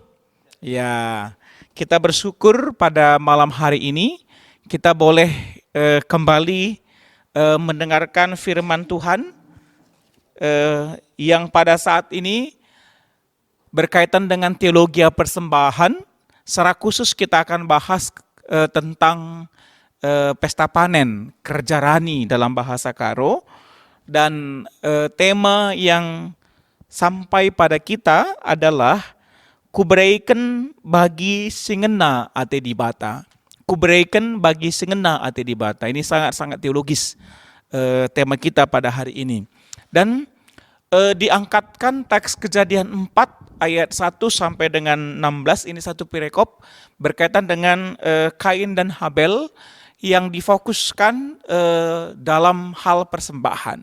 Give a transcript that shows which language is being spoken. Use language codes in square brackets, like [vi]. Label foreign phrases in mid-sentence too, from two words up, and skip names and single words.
[id] Ya, kita bersyukur pada malam hari ini kita boleh kembali mendengarkan firman Tuhan yang pada saat ini berkaitan dengan teologi persembahan. Secara khusus kita akan bahas tentang pesta panen, [btx] kerja rani [id] dalam bahasa Karo, dan tema yang sampai pada kita adalah [btx] kubreiken bagi singena ate dibata. Kubreiken bagi singena ate dibata. [id] Ini sangat-sangat teologis tema kita pada hari ini. Dan diangkatkan teks Kejadian 4 ayat 1 sampai dengan 16, ini satu perikop berkaitan dengan Kain dan Habel yang difokuskan dalam hal persembahan.